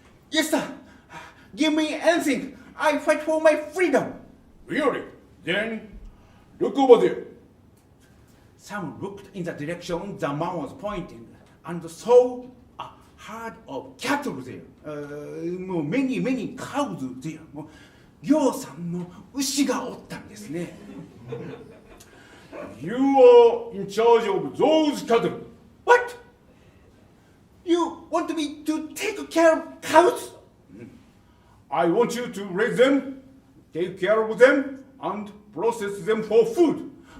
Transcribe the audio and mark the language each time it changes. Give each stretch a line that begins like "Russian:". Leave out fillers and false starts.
English: Yes, sir. Give me anything. I fight for my freedom. Really? Then look over there. Sam looked in the direction the man was pointing and saw a herd of cattle there. Many cows there.
Japanese: ぎょうさんの牛がおったんですね。
English: You are in charge of those cattle. What? You want me to take care of cows? I want you to raise them, take care of them, and process them for food.